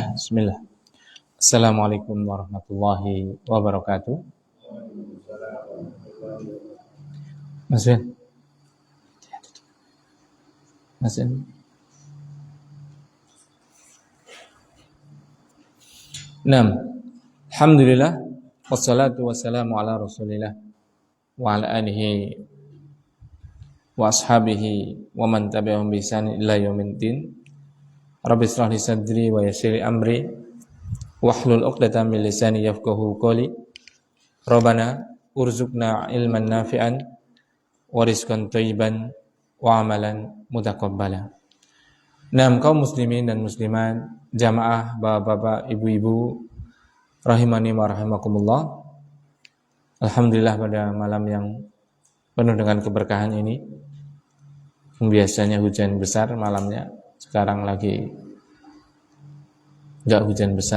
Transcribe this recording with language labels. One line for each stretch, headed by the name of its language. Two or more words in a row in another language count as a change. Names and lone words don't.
Arabic: Bismillah. السلام عليكم ورحمة الله وبركاته. Mas Ben. Mas Ben. الحمد لله والصلاة والسلام على رسول الله وعلى آله وأصحابه ومن تبعهم بإحسان إلى يوم الدين. رب اشرح لي صدري ويسر لي أمري واحلل عقدة من لساني يفقهوا قولي. ربنا ارزقنا علما نافعا ورزقا طيبا وعملا متقبلا.
Indonesian: Kaum muslimin dan muslimat, jamaah, bapak-bapak, ibu-ibu
Arabic: رحمني ورحمكم الله.
Indonesian: Alhamdulillah pada malam yang penuh dengan keberkahan ini, biasanya hujan besar malamnya, sekarang lagi enggak hujan besar.